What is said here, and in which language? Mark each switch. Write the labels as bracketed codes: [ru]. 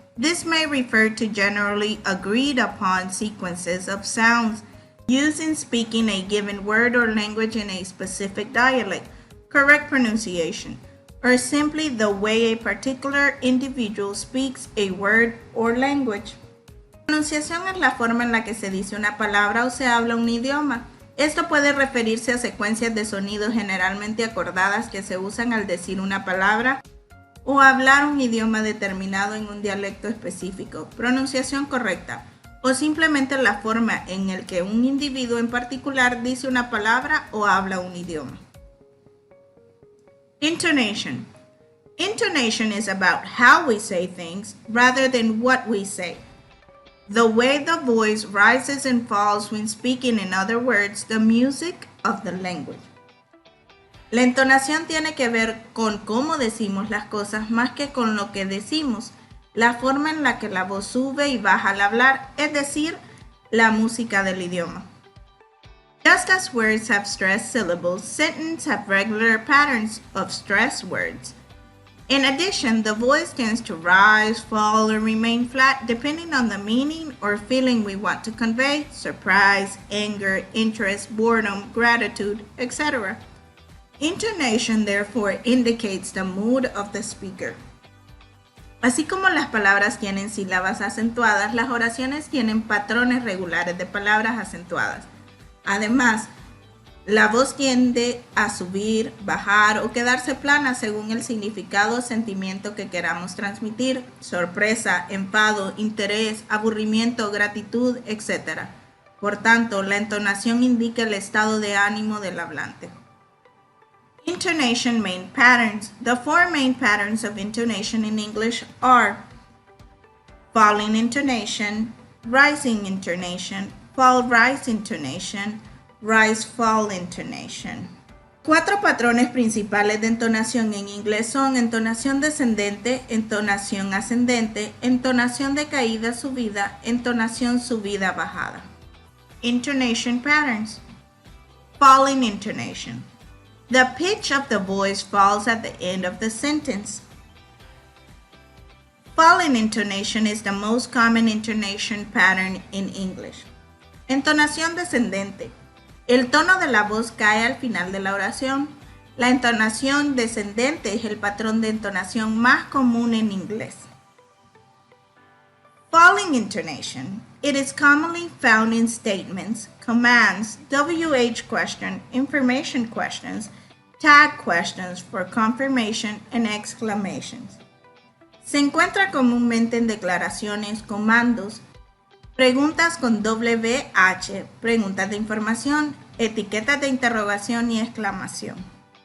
[en] This may refer to generally agreed upon sequences of sounds used in speaking a given word or language in a specific dialect, correct pronunciation, or simply the way a particular individual speaks a word or language. [es] Pronunciación es la forma en la que se dice una palabra o se habla un idioma. Esto puede referirse a secuencias de sonidos generalmente acordadas que se usan al decir una palabra o hablar un idioma determinado en un dialecto específico. Pronunciación correcta, o simplemente la forma en la que un individuo en particular dice una palabra o habla un idioma. [en] Intonation. Intonation is about how we say things rather than what we say. The way the voice rises and falls when speaking, in other words, the music of the language. [es] La entonación tiene que ver con cómo decimos las cosas más que con lo que decimos, la forma en la que la voz sube y baja al hablar, es decir, la música del idioma. [en] Just as words have stressed syllables, sentences have regular patterns of stressed words. In addition, the voice tends to rise, fall, or remain flat depending on the meaning or feeling we want to convey: surprise, anger, interest, boredom, gratitude, etc. Intonation, therefore, indicates the mood of the speaker. [es] Así como las palabras tienen sílabas acentuadas, las oraciones tienen patrones regulares de palabras acentuadas. Además, la voz tiende a subir, bajar o quedarse plana según el significado o sentimiento que queramos transmitir: sorpresa, enfado, interés, aburrimiento, gratitud, etc. Por tanto, la entonación indica el estado de ánimo del hablante. [en] Intonation main patterns. The four main patterns of intonation in English are falling intonation, rising intonation, fall-rise intonation, rise-fall intonation. [es] 4 patrones principales de entonación en inglés son entonación descendente, entonación ascendente, entonación de caída-subida, entonación subida-bajada. [en] Intonation patterns. Falling intonation. The pitch of the voice falls at the end of the sentence. Falling intonation is the most common intonation pattern in English. [es] Entonación descendente. El tono de la voz cae al final de la oración. La entonación descendente es el patrón de entonación más común en inglés. [en] Falling intonation. It is commonly found in statements, commands, WH question, information questions, tag questions for confirmation, and exclamations. [es] Se encuentra comúnmente en declaraciones, comandos, preguntas con WH, preguntas de información, etiquetas de interrogación y exclamación.